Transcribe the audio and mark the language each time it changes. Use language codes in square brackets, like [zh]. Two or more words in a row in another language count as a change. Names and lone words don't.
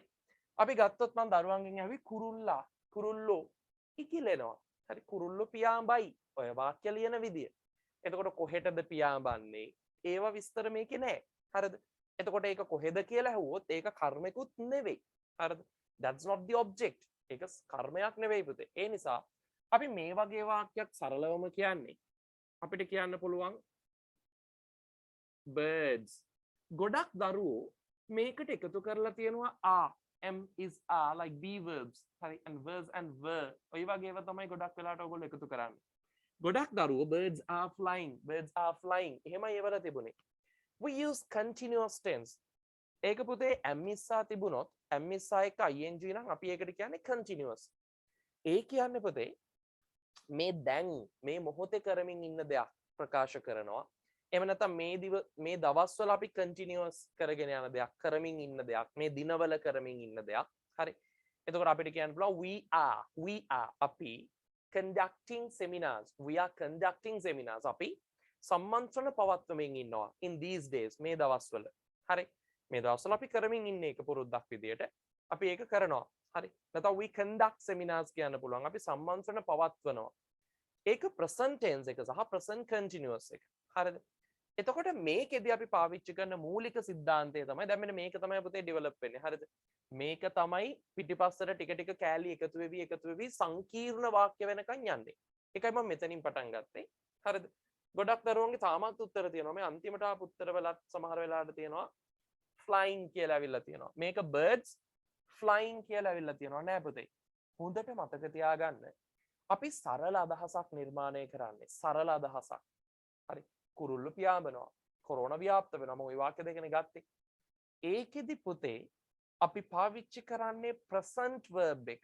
[si] අපි ගත්තොත් මම දරුවන්ගෙන් ඇහුවේ කුරුල්ලෝ ඉකිලෙනවා. හරි කුරුල්ලෝ පියාඹයි. ඔය වාක්‍ය ලියන විදිය. එතකොට කොහෙටද පියාඹන්නේ? ඒව විස්තර මේකේ නැහැ. හරිද? එතකොට ඒක කොහෙද කියලා ඇහුවොත් ඒක කර්මෙකුත් නෙවෙයි. හරිද? [en] That's not the object. [si] ඒක කර්මයක් නෙවෙයි පුතේ. ඒ නිසා අපි මේ වගේ වාක්‍යයක් සරලවම කියන්නේ අපිට කියන්න පුළුවන් birds. ගොඩක් දරුවෝ මේකට එකතු කරලා තියෙනවා [en] are, am, is, are like be verbs. හරි and was and were. [si] ඔය වගේ ඒවා තමයි ගොඩක් වෙලාවට ඔයගොල්ලෝ එකතු කරන්නේ. ගොඩක් දරුවෝ [en] birds are flying. [si] එහෙමයි ඒවල තිබුණේ. [en] We use continuous tense. [si] ඒක පුතේ am ඉස්සා තිබුණොත් am ඉස්සා එක ing නම් අපි ඒකට කියන්නේ continuous. ඒ කියන්නේ පුතේ මේ දැන් මේ මොහොතේ කරමින් ඉන්න දෙයක් ප්‍රකාශ කරනවා. එහෙම නැත්නම් මේ දවස්වල අපි continuous කරගෙන යන දෙයක් කරමින් ඉන්න දෙයක් මේ දිනවල කරමින් ඉන්න දෙයක්. හරි. එතකොට අපිට කියන්න පුළුවන් [en] we are [si] අපි [en] conducting seminars. We are conducting seminars. [si] අපි සම්මන්ත්‍රණ පවත්වමින් ඉන්නවා [en] in these days [si] මේ දවස්වල. හරි. මේ දවස්වල අපි කරමින් ඉන්නේ ඒක පුරුද්දක් විදියට අපි ඒක කරනවා. හරි. නැත්නම් [en] we conduct seminars [si] කියන්න පුළුවන්. අපි සම්මන්ත්‍රණ පවත්වනවා. ඒක [en] present tense [si] එක සහ [en] present continuous [si] එක. හරිද? එතකොට මේකෙදී අපි පාවිච්චි කරන මූලික સિદ્ધාන්තය තමයි දැන් මෙන්න මේක තමයි පුතේ ඩෙවලොප් වෙන්නේ. හරිද? මේක තමයි පිටිපස්සට ටික ටික කෑලි එකතු වෙවි සංකීර්ණ වාක්‍ය වෙනකන් යන්නේ. ඒකයි මම මෙතනින් පටන් ගත්තේ. හරිද? ගොඩක් දරුවන්ගේ තාමත් උත්තර තියෙනවා. මේ අන්තිමට ආපු උත්තර වලත් සමහර වෙලාවට තියෙනවා flying කියලා ඇවිල්ලා තියෙනවා. මේක [en] birds flying [si] කියලා ඇවිල්ලා තියෙනවා නෑ පුතේ. හොඳට මතක තියාගන්න. අපි සරල අදහසක් නිර්මාණය කරන්නේ. සරල අදහසක්. හරි. කුරුල්ලෝ පියාඹනවා. කොරෝනා ව්‍යාප්ත වෙනවා. මම ওই වාක්‍ය දෙකනේ ගත්තේ. ඒකෙදි පුතේ අපි පාවිච්චි කරන්නේ [en] present verb [si] එක.